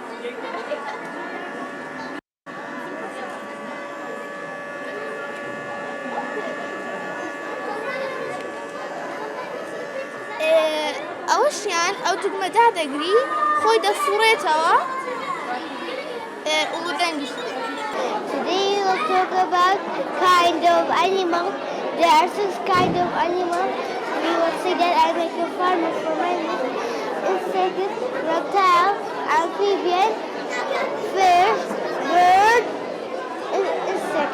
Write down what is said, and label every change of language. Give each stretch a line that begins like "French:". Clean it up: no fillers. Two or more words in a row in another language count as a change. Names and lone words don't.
Central Kurdish: ئەوەشیان ئەو دوگمەدا دەگری خۆی دەسوڕێتەوە و دەنگی.
English: Today we will talk about kind of animal. There are 6 kind of animal. We will say that I make a farm for my insect, reptile, amphibian, fish, bird, insect.